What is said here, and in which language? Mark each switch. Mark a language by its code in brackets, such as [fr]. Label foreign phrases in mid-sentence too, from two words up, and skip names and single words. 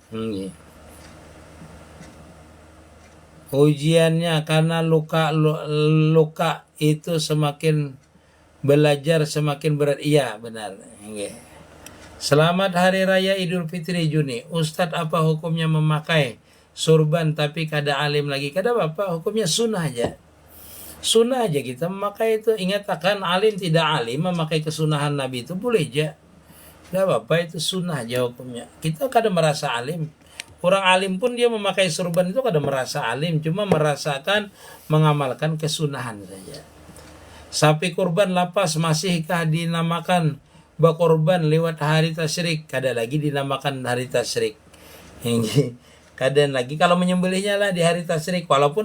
[id] Ujiannya karena luka itu semakin belajar semakin berat. Iya benar. Selamat Hari Raya Idul Fitri Juni. [bjn] Ustadz, apa hukumnya memakai surban tapi kada alim lagi? Kada apa, hukumnya sunnah aja. Sunnah aja kita memakai itu. Ingat akan alim tidak alim memakai kesunahan Nabi itu boleh aja. Tidak apa-apa, itu sunnah aja hukumnya. Kita kada merasa alim. Orang alim pun dia memakai surban itu kada merasa alim, cuma merasakan mengamalkan kesunahan saja. Sapi kurban lapas masihkah dinamakan bakorban lewat hari tasyrik? Kada lagi dinamakan hari tasyrik. Kada lagi kalau menyembelihnya lah di hari tasyrik.